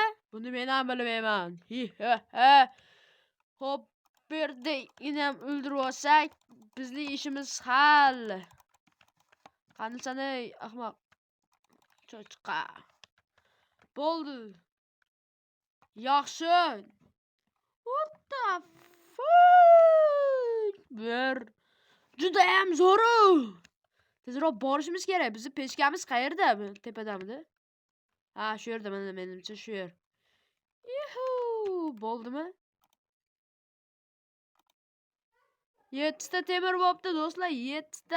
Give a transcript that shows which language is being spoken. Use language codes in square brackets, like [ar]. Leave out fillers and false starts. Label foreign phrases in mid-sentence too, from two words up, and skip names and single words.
[uz] Buni men ham bilmayman. Xo'p, bu yerda ham o'ldirib olsak, bizning ishimiz hal. Qani ahmoq. Cho'chqa. Bo'ldi. Yaxshi. [en] What the fuck? [uz] Juda ham zo'r. Tezroq borishimiz kerak. Bizni pechkamiz qayerda? Tepadamidi? Ha, shu yerda, menimcha shu yer. Bo'ldimi? 7 ta temir bo'pti do'stlar, 7 ta.